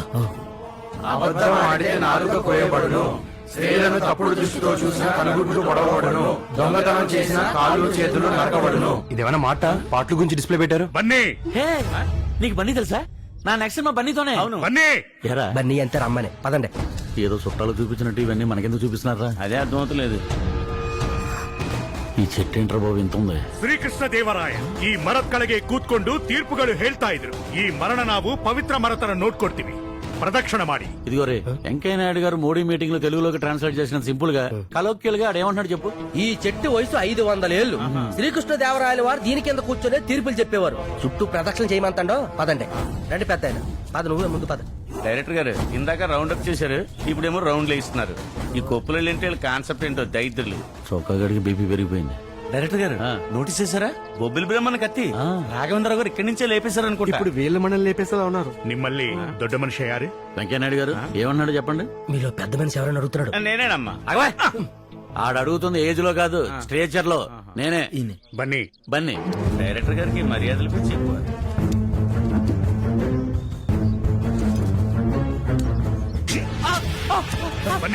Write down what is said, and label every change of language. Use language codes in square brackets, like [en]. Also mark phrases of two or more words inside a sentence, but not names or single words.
[te] అబద్ధం ఆడితే నాలుక కోయబడును, స్త్రీలను తప్పుడు దృష్టితో చూసిన కనుగుడ్లు పొడవబడును, దొంగతనం చేసిన కాళ్ళు చేతులు నరకబడును. ఇదేమైనా మాట? పాటల గురించి డిస్ప్లే పెట్టారు. బన్నీ, హే, నీకు బన్నీ తెలుసా? నా నెక్స్ట్ మా బన్నీతోనే. అవును. బన్నీ, ఎరా బన్నీ అంతే రమ్మని పదండి. ఏదో చుట్టాలు చూపించినట్టు ఇవన్నీ మనకెందుకు చూపిస్తున్నారా? అదే అర్థమవుతలేదు. ఈ చెట్టు ఏంట్రా బాబు ఇంత ఉంది? [kn] ಶ್ರೀಕೃಷ್ಣ ದೇವರಾಯ ಈ ಮರದ ಕೆಳಗೆ ಕೂತ್ಕೊಂಡು ತೀರ್ಪುಗಳು ಹೇಳ್ತಾ ಇದ್ರು. ಈ ಮರಣ ನಾವು ಪವಿತ್ರ ಮರತರ ನೋಡ್ಕೊಡ್ತೀವಿ, ಪ್ರದಕ್ಷಿಣ ಮಾಡಿ. [te] ఇదిగో రే, వెంకయ్య నాయుడు గారు మోడీ మీటింగ్ లో తెలుగులోకి ట్రాన్స్లేట్ చేసిన సింపుల్ గా కలోక్యల్ గా ఆడేమంటున్నాడు చెప్పు. ఈ చెట్టు వయసు 500 ఏళ్లు. శ్రీకృష్ణదేవరాయల వారు దీని కింద కూర్చొని తీర్పులు చెప్పేవారు. చుట్టూ ప్రదక్షిణ చేయమంతాడో. పదండి రండి పెద్ద ఆయన. పద, నువ్వే ముందు పద. డైరెక్టర్ గారు ఇందాక [en] round up [te] చేశారు, ఇప్పుడేమో రౌండ్లు వేస్తున్నారు. ఈ కొప్పులు ఏంటి కాన్సెప్ట్ ఏంటో దైత్రులు. చొక్కా గడికి బీపీ పెరిగిపోయింది. డైరెక్టర్ గారు నోటీస్ చేశారా? బొబ్బిలి బ్రహ్మణ కత్తి రాఘవేంద్ర గారు ఇక్కడి నుంచే లేపేశారు అనుకుంటా. ఇప్పుడు వీళ్ళ మనల్ని లేపేసేలా ఉన్నారు. [kn] ನಿಮ್ಮಲ್ಲಿ ದೊಡ್ಡ ಮನುಷ್ಯ ಯಾರು? [te] వెంకయ్య నాయుడు గారు ఏమన్నాడు చెప్పండి. మీలో పెద్ద మనిషి ఎవరైనా అడుగుతున్నాడు? నేనేనమ్మా. ఆడ అడుగుతుంది ఏజ్ లో కాదు, స్ట్రేచర్ లో. నేనే బన్నీ. బన్నీ. డైరెక్టర్ గారికి మర్యాదలు పిచ్చి ఎక్కువ. బన్నీ,